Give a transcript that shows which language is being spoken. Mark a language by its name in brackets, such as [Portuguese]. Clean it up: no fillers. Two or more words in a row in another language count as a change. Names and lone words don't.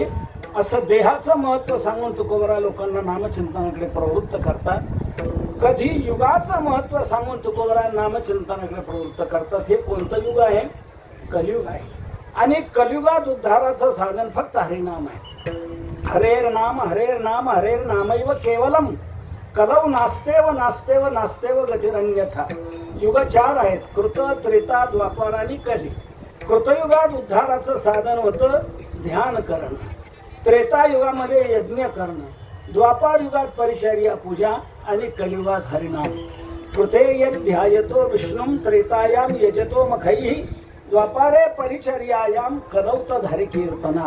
[Marathi] असं देहाचं महत्व सांगून तुकोबरा लोकांना नामचिंतनाकडे प्रवृत्त करतात. कधी युगाचं महत्व सांगून तुकोबरा नामचिंतनाकडे प्रवृत्त करतात. हे कोणतं युग आहे? कलियुग आहे. आणि कलियुगात उद्धाराचं साधन फक्त हरिनाम आहे. [Sanskrit] हरेर नाम हरेर नाम हरेर नामैव केवलम कलौ नास्तेव नास्तेव नास्तेव गतिरन्यथा. [Marathi] युग 4 आहेत: कृत, त्रेता, द्वापार आणि कली. कृतयुगात उद्धाराचं साधन होतं ध्यान करणं. त्रेतायुगामध्ये यज्ञ करणं. द्वापार युगात परिचर्या पूजा आणि कलियुगात हरिनाम. [Sanskrit] कृते यत् ध्यायतो विष्णुं त्रेतायाम यजतो मखैः द्वापारे परिचर्यायाम कलौत हरि कीर्तना.